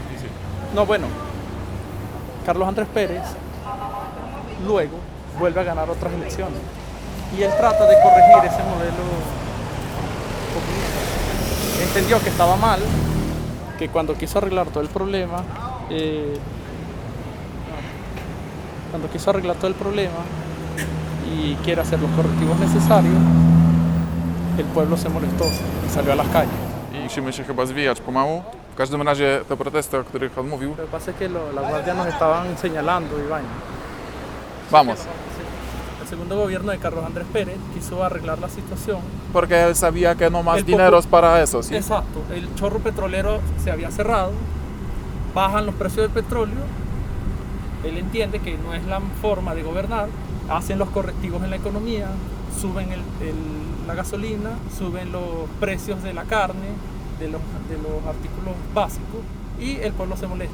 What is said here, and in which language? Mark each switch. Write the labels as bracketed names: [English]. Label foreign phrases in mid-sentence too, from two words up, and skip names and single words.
[Spanish] No, bueno, Carlos Andrés Pérez luego vuelve a ganar otras elecciones y él trata de corregir ese modelo populista. Entendió que estaba mal, que cuando quiso arreglar todo el problema, y quiere hacer los correctivos necesarios, el pueblo se molestó y salió a las calles. [Polish] I musimy się chyba zwijać pomału. W każdym razie te protesty, o których on mówił. [Spanish] Lo que pasa es que la guardia nos estaban señalando y vaina. Vamos. El segundo gobierno de Carlos Andrés Pérez quiso arreglar la situación. Porque él sabía que no más El dineros para eso, ¿sí? Exacto, el chorro petrolero se había cerrado, bajan los precios del petróleo, él entiende que no es la forma de gobernar, hacen los correctivos en la economía, suben la gasolina, suben los precios de la carne, de los artículos básicos y el pueblo se molesta.